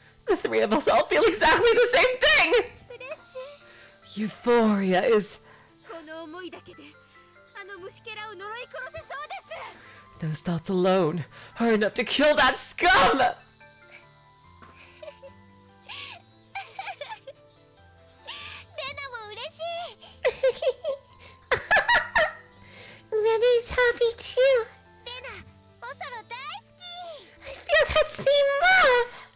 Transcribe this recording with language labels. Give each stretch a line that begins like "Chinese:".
English: The three of us all feel exactly the same thing!
Japanese: 嬉しい
English: Euphoria is...
Japanese: この思いだけであの虫けらを呪い殺せそうです
English: Those thoughts alone are enough to kill that scum!
Japanese: レナも嬉しい
English: Rena is happy too
Japanese: レナおそろ大好き
English: I feel that same love